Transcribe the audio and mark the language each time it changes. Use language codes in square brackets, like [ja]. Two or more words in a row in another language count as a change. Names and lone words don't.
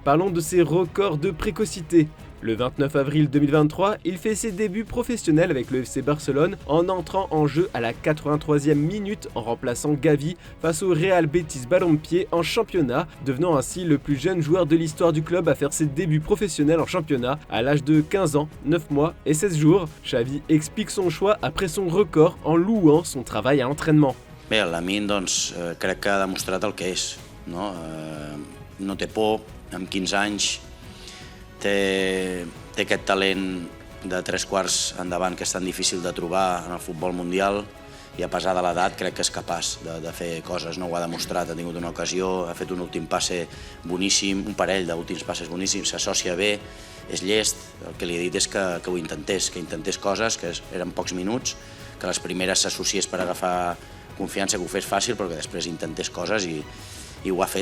[fr] Parlons de ses records de précocité. Le 29 avril 2023, il fait ses débuts professionnels avec le FC Barcelone en entrant en jeu à la 83e minute en remplaçant Gavi face au Real Betis Balompié en championnat, devenant ainsi le plus jeune joueur de l'histoire du club à faire ses débuts professionnels en championnat à l'âge de 15 ans, 9 mois et 16 jours. Xavi explique son choix après son record en louant son travail à l'entraînement. [ca] Bé, el Lamine crec que ha demostrat el que és, no? No té por, amb 15 anys té aquest talent de 3/4 endavant que és tan difícil de trobar en el futbol mundial i a pesar de l'edat crec que és capaç de fer coses, no ho ha demostrat, ha tingut una ocasió, ha fet un últim passe boníssim, un parell d'últims passes boníssims, s'associa bé, és llest, el que li he dit és que ho intentés, coses, que eren pocs minuts, que les primeres s'associés per agafar confiança, que ho fes fàcil, però que després intentés coses i ho ha fet.